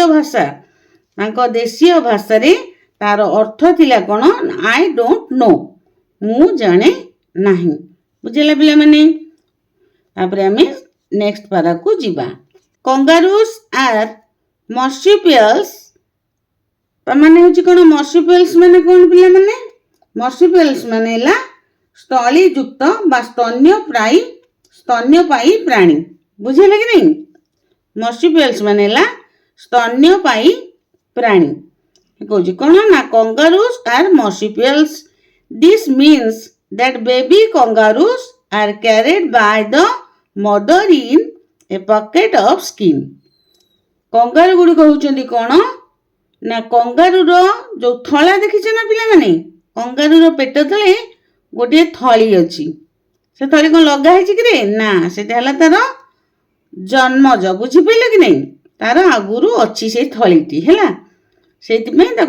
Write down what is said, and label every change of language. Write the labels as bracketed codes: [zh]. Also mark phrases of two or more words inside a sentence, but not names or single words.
[or] ଭାଷା ତାଙ୍କ ଦେଶୀୟ ଭାଷାରେ ତାର ଅର୍ଥ ଥିଲା କ'ଣ [en] I don't know [or] ମୁଁ ଜାଣେ ନାହିଁ ବୁଝିଲା ପିଲାମାନେ ତାପରେ ଆମେ ନେକ୍ସଟ ପାରାକୁ ଯିବା [en] kangaroos are marsupials [or] ମାନେ ହେଉଛି କ'ଣ ମର୍ସିପିୟଲ୍ସ ମାନେ କ'ଣ ପିଲାମାନେ ମର୍ସିପିୟଲ୍ସ ମାନେ ହେଲା ସ୍ଥଳୀଯୁକ୍ତ ବା ସ୍ତନ୍ୟପାୟୀ ପ୍ରାଣୀ ବୁଝିଲେ କି ନାହିଁ ମର୍ସିପିୟଲ୍ସ ମାନେ ହେଲା ସ୍ତନ୍ୟପାୟୀ ପ୍ରାଣୀ କହୁଛି କ'ଣ ନା [en] kangaroos are marsupials this means that baby kangaroos are carried by the mother in a bucket of skin [or] କଙ୍ଗାରୁ ଗୁଡ଼ିକ ହେଉଛନ୍ତି କ'ଣ ନା କଙ୍ଗାରୁର ଯେଉଁ ଥଳା ଦେଖିଛ ନା ପିଲାମାନେ କଙ୍ଗାରୁର ପେଟ ତଳେ ଗୋଟିଏ ଥଳି ଅଛି ସେ ଥଳି କ'ଣ ଲଗା ହେଇଛି କି ରେ ନା ସେଟା ହେଲା ତାର ଜନ୍ମଜ ବୁଝିପାରିଲ କି ନାହିଁ ତାର ଆଗରୁ ଅଛି ସେଇ ଥଳିଟି ହେଲା ସେଇଥିପାଇଁ ତାକୁ